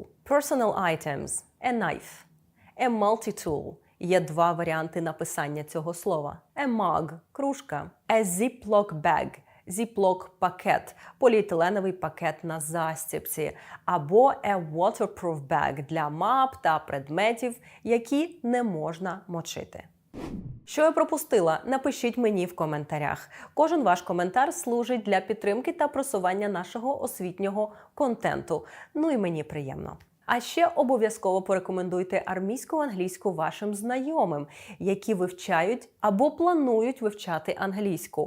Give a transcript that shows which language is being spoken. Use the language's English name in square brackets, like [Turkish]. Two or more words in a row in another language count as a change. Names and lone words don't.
[English] Personal items – a knife. A multi-tool – [Ukrainian] є два варіанти написання цього слова. [English] A mug – [Ukrainian] кружка. [English] A ziploc bag – [Ukrainian] зіплок-пакет, поліетиленовий пакет на застібці, або [English] a waterproof bag [Ukrainian] для мап та предметів, які не можна мочити. Що я пропустила? Напишіть мені в коментарях. Кожен ваш коментар служить для підтримки та просування нашого освітнього контенту. Ну і мені приємно. А ще обов'язково порекомендуйте армійську англійську вашим знайомим, які вивчають або планують вивчати англійську.